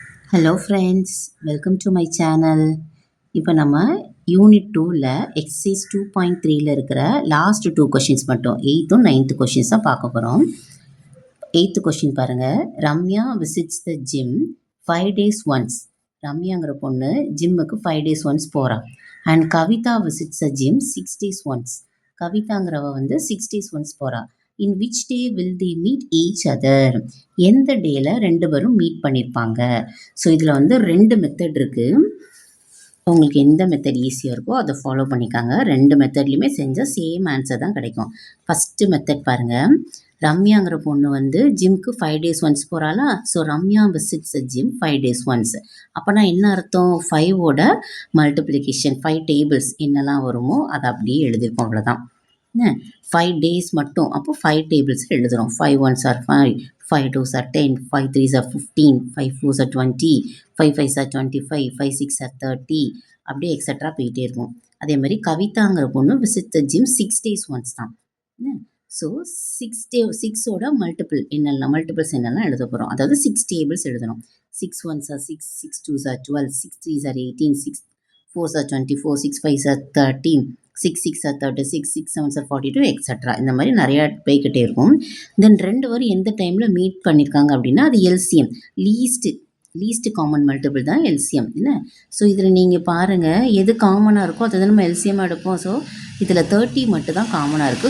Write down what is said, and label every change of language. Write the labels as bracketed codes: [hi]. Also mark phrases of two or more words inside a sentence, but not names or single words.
[en] Hello friends, welcome to my channel. [ta] இப்போ நம்ம யூனிட் 2ல் எக்ஸசைஸ் 2.3ல் இருக்கிற [en] last 2 questions [ta] மட்டும் [en] 8th and 9th questions [ta] தான் பார்க்க போகிறோம். [en] 8th question பாருங்கள். Ramya visits the gym 5 days once. [ta] ரம்யாங்கிற பொண்ணு ஜிம்முக்கு [en] 5 days once [ta] போகிறா. [en] And Kavitha visits the gym 6 days once. [ta] கவிதாங்கிறவ வந்து [en] 6 days once போகிறா. In which day will they meet each other? [ta] எந்த டேல ரெண்டு பேரும் மீட் பண்ணியிருப்பாங்க? ஸோ இதில் வந்து 2 மெத்தட் இருக்குது. உங்களுக்கு எந்த மெத்தட் ஈஸியாக இருக்கோ அதை ஃபாலோ பண்ணிக்காங்க. 2 மெத்தட்லையுமே செஞ்சால் [en] same answer [ta] தான் கிடைக்கும். [en] first method [ta] பாருங்கள். ரம்யாங்கிற பொண்ணு வந்து ஜிம்க்கு [en] 5 days once [ta] போகிறாளா? [en] So Ramya visits gym 5 days once. [ta] அப்போனா என்ன அர்த்தம்? 5ஓட [en] multiplication 5 tables [ta] என்னெல்லாம் வருமோ அதை அப்படியே எழுதியிருக்கோம், அவ்வளோதான். [en] 5 days [ta] மட்டும். அப்போ 5 டேபிள்ஸ் எழுதுகிறோம். [en] 5 1s are 5, 5 2s are 10, 5 3s are 15, 5 4s are 20, 5 5s are 25, 5 6 are 30, [ta] அப்படியே எக்ஸட்ரா போயிட்டே இருக்கும். அதே மாதிரி கவிதாங்கிற பொண்ணு [en] visit the gym 6 days once தான். [ta] ஸோ 6ஓட மல்டிபிள்ஸ் என்னெல்லாம் எழுத போகிறோம். அதாவது 6 டேபிள்ஸ் எழுதணும். [en] 6 1s are 6, 6 2s are 12, 6 3s are 18, 6 4s are 24, 6 5s are 13, 6 6 are 36, 6 7s are 42, எக்ஸட்ரா. [ta] இந்த மாதிரி நிறையா போய்கிட்டே இருக்கும். தென் 2 பேரும் எந்த டைமில் மீட் பண்ணியிருக்காங்க அப்படின்னா அது எல்சிஎம், [en] least common multiple [ta] தான் எல்சிஎம். என்ன? ஸோ இதில் நீங்கள் பாருங்கள், எது காமனாக இருக்கோ அதை தான் நம்ம எல்சிஎம் எடுப்போம். ஸோ இதில் 30 மட்டும் தான் காமனாக இருக்குது.